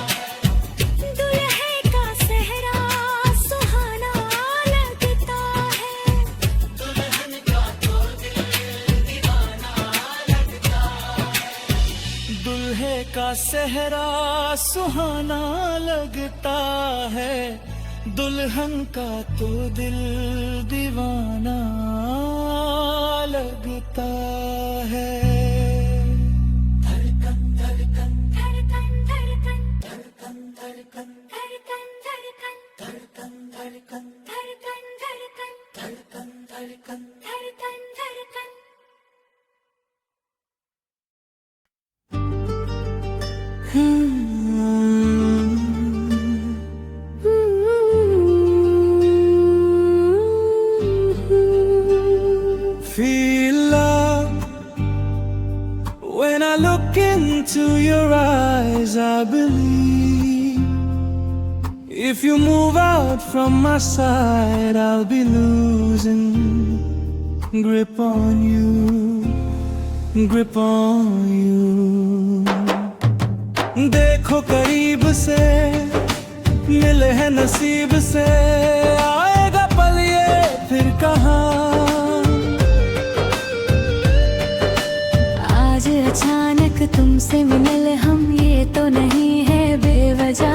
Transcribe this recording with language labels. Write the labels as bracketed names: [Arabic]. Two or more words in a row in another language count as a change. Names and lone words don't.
[Hindi] दुल्हे का सेहरा सुहाना लगता है, दुल्हन का तो दिल दीवाना लगता है। दुल्हे का सेहरा सुहाना लगता है, दुल्हन का तो दिल दीवाना लगता है। धड़कन धड़कन धड़कन धड़कन धड़कन धड़कन धड़कन धड़कन धड़कन धड़कन धड़कन धड़कन धड़कन धड़कन धड़कन धड़कन। [English] Feel love when I look into your eyes. I believe if you move out from my side, I'll be losing grip on you, grip on you. [Hindi] देखो करीब से मिले हैं नसीब से, आएगा पल ये फिर कहाँ। आज अचानक तुमसे मिले हम, ये तो नहीं है बेवजह।